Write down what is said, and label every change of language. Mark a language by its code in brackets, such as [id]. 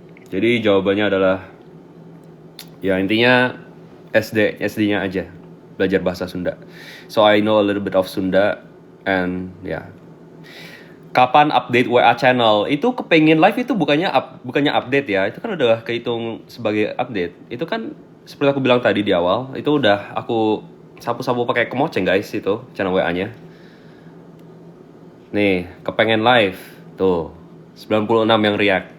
[id] Jadi jawabannya adalah ya intinya SD-nya aja. Belajar bahasa Sunda. [en] So I know a little bit of Sunda and ya. [id] Kapan update WA channel? Itu kepengen live itu bukannya update ya. Itu kan udah kehitung sebagai update. Itu kan seperti aku bilang tadi di awal, itu udah aku sapu-sapu pakai kemoceng guys itu channel WA-nya. Nih, kepengen live. Tuh, 96 yang react.